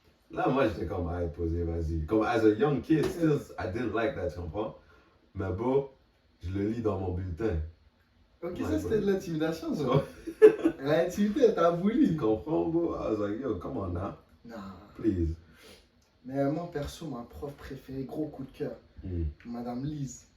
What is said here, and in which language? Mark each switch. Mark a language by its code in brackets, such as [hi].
[fr] Là, moi, j'étais comme, ah, posé, vas-y. [en] Comme, as a young kid, still, I didn't like that, [fr] tu comprends? Mais bon, je le lis dans mon bulletin. Ok, ça c'était de l'intimidation, ça. Elle a intimidé, elle t'a bully. Tu comprends, [en] bro? I was like, yo, come on now. Nah. Please. [fr] Mais moi, perso, ma prof préférée, gros coup de cœur, Madame Lise.